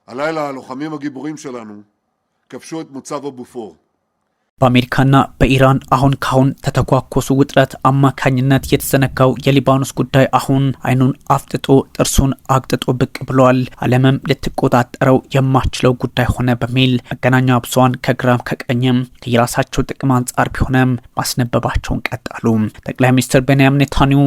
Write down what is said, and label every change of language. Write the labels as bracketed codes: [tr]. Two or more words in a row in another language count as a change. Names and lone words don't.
[he] הלילה הלוחמים הגיבורים שלנו כבשו את מוצב הבופור. [am] በአሜሪካና በኢራን አሁን ካሁን ተተኳኮሱ ውጥረት አማካኝነት የተዘነጋው የሊባኖስ ጉዳይ አሁን አይኑን አፍጥጦ ጥርሱን አግጥጦ ብቅ ብሏል። ዓለምም ልትቆጣጠረው የማችለው ጉዳይ ሆነ በሚል መገናኛ ብዙሃን ከግራም ከቀኝም ከየራሳቸው ጥቅም አንጻር ቢሆንም ማስነበባቸውን ቀጠሉ። ጠቅላይ ሚኒስትር ቤንያሚን ኔታንያሁ